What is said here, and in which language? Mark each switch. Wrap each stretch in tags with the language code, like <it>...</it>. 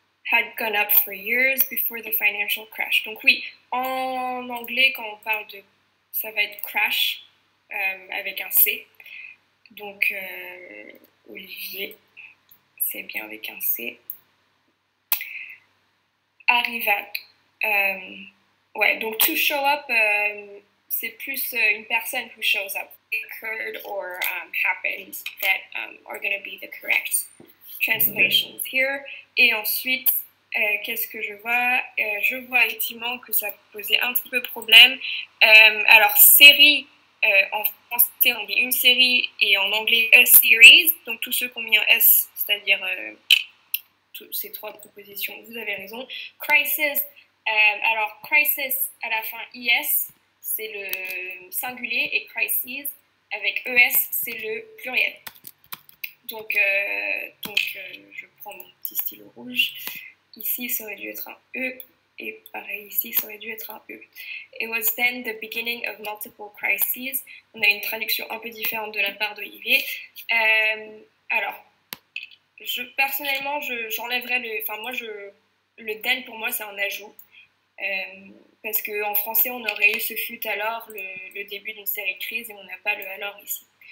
<en>Had gone up for years before the financial crash.</en> <fr>Donc oui, en anglais, quand on parle de... ça va être crash, avec un C. Donc, Olivier, c'est bien avec un C. Arriva. Ouais, donc</fr> <en>to show up,</en> <fr>c'est plus une personne</fr> <en>who shows up. Occurred or happened that are going to be the correct translations here.</en> <fr>Et ensuite, qu'est-ce que je vois? Je vois effectivement que ça posait un petit peu problème. Alors, série, en français, on dit une série, et en anglais, a series. Donc, tous ceux qui ont mis un S, c'est-à-dire ces trois propositions, vous avez raison. Crisis, alors, crisis, à la fin, IS, c'est le singulier, et crises, avec ES, c'est le pluriel. Donc, je prends mon petit stylo rouge. Ici, ça aurait dû être un E, et pareil, ici, ça aurait dû être un E.</fr> <en>It was then the beginning of multiple crises.</en> <fr>On a une traduction un peu différente de la part d'Olivier. Alors, personnellement, j'enlèverais le... Enfin, moi, le then, pour moi, c'est un ajout. Parce qu'en français, on aurait eu ce fut alors le début d'une série de crises, et on n'a pas le alors ici.</fr>